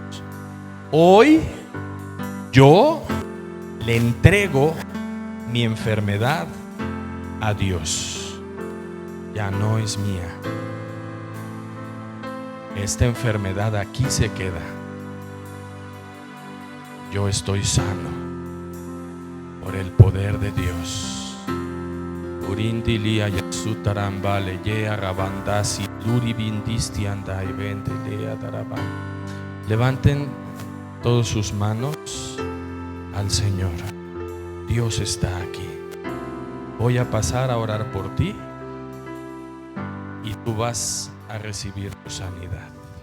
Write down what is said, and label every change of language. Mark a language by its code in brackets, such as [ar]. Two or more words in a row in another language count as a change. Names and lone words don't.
[es] Hoy yo le entrego mi enfermedad a Dios. Ya no es mía. Esta enfermedad aquí se queda. Yo estoy sano por el poder de Dios. Urindilia yasutarambale ye arabandasi duribindisti andai vendelea darabán. Levanten todas sus manos al Señor. Dios está aquí. Voy a pasar a orar por ti y tú vas a recibir tu sanidad.